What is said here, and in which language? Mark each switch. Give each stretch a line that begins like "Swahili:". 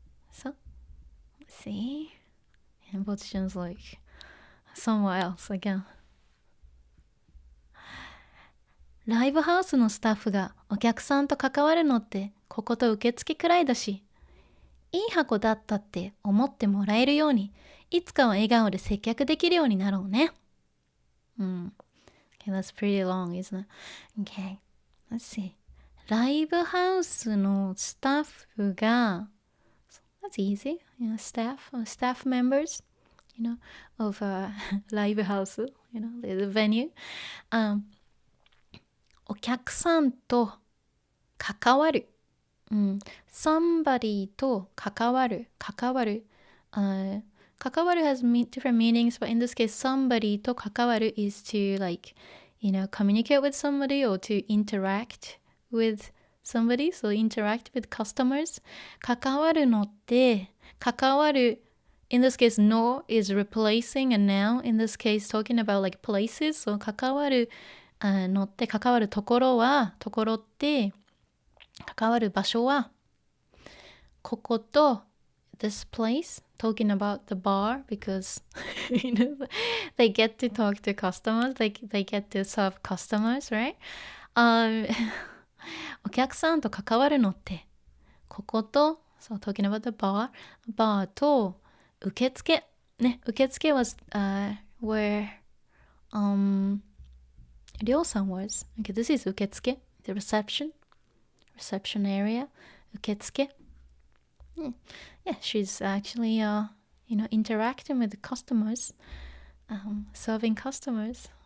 English: so let's see and Bocchi-chan's like somewhere else again
Japanese: ライブハウスのスタッフがお客さんと関わるのってここと受付くらいだしいい箱だったって思ってもらえるようにいつかは笑顔で接客できるようになろうね。
English: Okay, that's pretty long, isn't it? Okay, let's see. ライブハウスのスタッフが That's easy. Staff members, of live house, the venue. お客さんと
Japanese: 関わる。 somebody と関わる。関わる。
English: 関わる has different meanings, but in this case, somebody と関わる is to like, communicate with somebody or to interact with somebody, so interact with customers. 関わるのって、関わる in this case, no is replacing a noun. In this case, talking about like places. So
Japanese: 関わるのって関わるところは、ところって、関わる場所は、ここと、
English: this place, talking about the bar because they get to talk to customers, they get to serve customers, right?
Japanese: お客さんと関わるのって、ここと、
English: so talking about the bar と、
Japanese: 受付ね、
English: 受付 was where りょうさん was. Okay, this is 受付 the reception area 受付 yeah, she's actually interacting with the customers, serving customers.